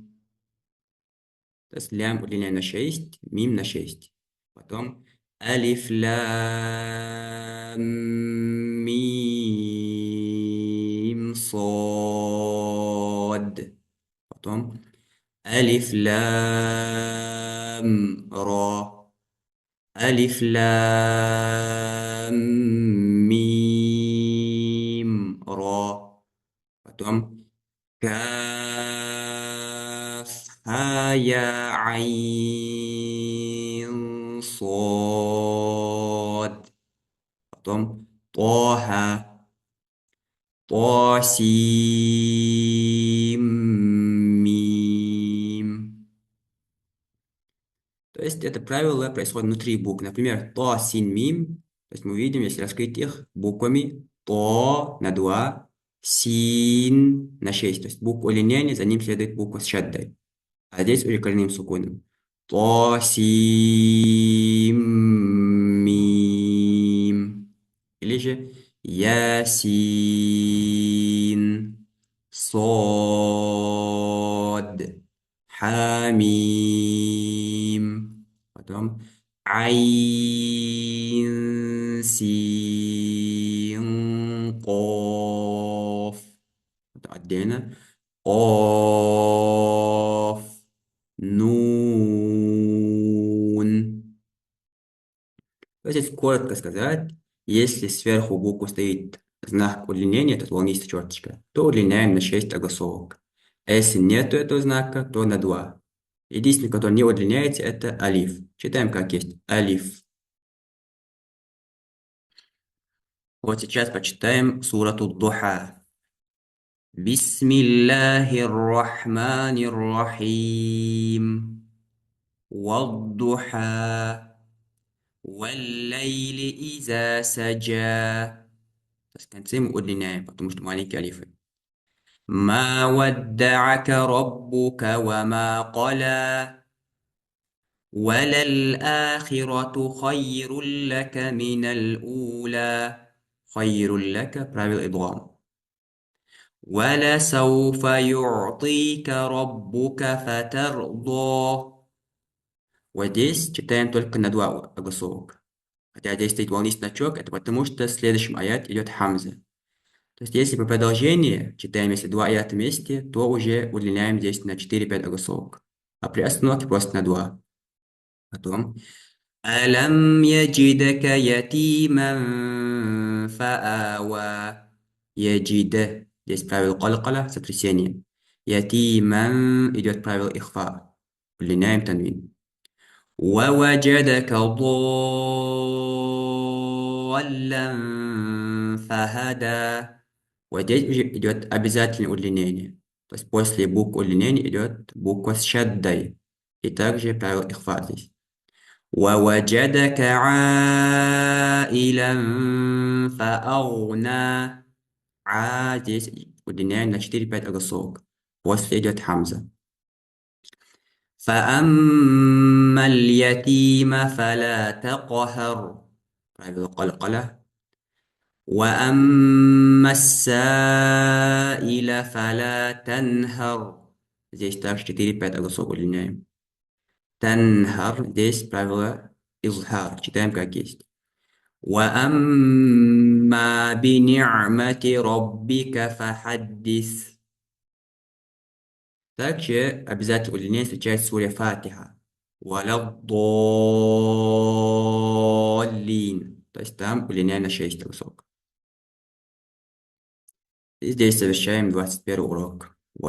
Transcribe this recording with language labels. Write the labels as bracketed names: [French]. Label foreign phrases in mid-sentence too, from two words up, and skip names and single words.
[Russian] То есть лям удлиняем на 6, мим на 6. [Arabic] Потом ألف لام ميم صاد. Потом ألف لام را. ألف لام ميم را. Потом كاف ها يا عين صاد. Потом طه طاسيم ميم. [Russian] То есть это правило происходит внутри букв. [Arabic] Например, طا سين ميم. [Russian] То есть мы видим, если раскрыть их буквами, то на 2, син на 6. То есть буква удлинения, за ним следует буква с шаддой. А здесь уже коренным суконом. [Arabic] طا سين ميم. [Russian] Или же [Arabic] ياسين صاد, حميم. Потом عين سين قاف. [Russian] Потом отдельно [Arabic] قاف نون. [Russian] То есть, если коротко сказать, если сверху буквы стоит знак удлинения, это волнистая черточка, то удлиняем на 6 огласовок. А если нету этого знака, то на 2. Единственный, который не удлиняется, это алиф. Читаем как есть. Алиф. Вот сейчас почитаем сурату Духа. [Arabic] بسم الله الرحمن الرحيم. والضحى والليل إذا سجى. [Russian] То есть концы мы удлиняем, потому что маленькие алифы. [Arabic] ما ودعك ربك وما قلى. وللآخرة خير لك من الأولى. خير لك правило إدغام. ولسوف يعطيك ربك فترضى. [Russian] Вот здесь читаем только на два голосовых. Хотя здесь стоит волнительный значок, это потому что в следующем аят идет хамза. То есть если по продолжении читаем, если два аята вместе, то уже удлиняем здесь на 4-5 голосовок. А при остановке просто на 2. [Arabic] Потом ألم يجدك يتيما فآوى. يجد. [Russian] Здесь правило قلقلة, сотрясение. يتيما идет правило إخفاء. Удлиняем танвин. [Arabic] ووجدك ضالا فهدى. [Russian] Вот здесь уже идет обязательное удлинение. То есть после буквы удлинения идет буква с шаддой. И также правило ихфа здесь. [Arabic] ووجدك عائلا فأغنى. [Russian] Здесь удлиняем на 4-5 голосовок. После идет хамза. [Arabic] فأما اليتيم فلا تقهر. правило قلقلة. وأما السائل فلا تنهر. [Russian] Здесь также 4-5 голосов удлиняем. تنهر. Здесь правило изхар. Читаем как есть. [Arabic] وأما بنعمة ربك فحدث. [Russian] Также обязательно удлинение встречается в суре Фатиха. [Arabic] وَلَضَّالِّينَ. [Russian] То есть там удлиняем на 6 голосов. И здесь совершаем 21 урок.